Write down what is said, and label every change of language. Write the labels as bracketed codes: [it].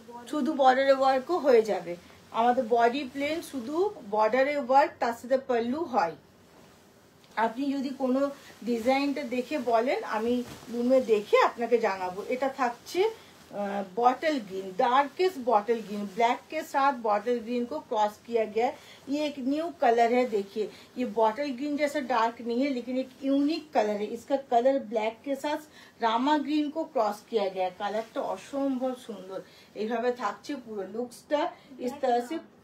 [bn] শুধু বর্ডারে ওয়ার্কও হয়ে যাবে, আমাদের বডি প্লেন, শুধু বর্ডারে ওয়ার্ক, তার সাথে পাল্লু হয়। আপনি যদি কোনো ডিজাইনটা দেখে বলেন, আমি লুমে দেখে আপনাকে জানাবো। এটা থাকছে [hi] bottle green, darkest bottle green, black के साथ बॉटल ग्रीन को क्रॉस किया गया है। ये एक न्यू कलर है, देखिए ये बॉटल ग्रीन जैसा डार्क नहीं है, लेकिन एक यूनिक कलर है। इसका कलर ब्लैक के साथ रामा ग्रीन को क्रॉस किया गया है। [bn] कलरটা অসম্ভব সুন্দর। এইভাবে থাকছে পুরো লুকসটা [hi] इस तरह से।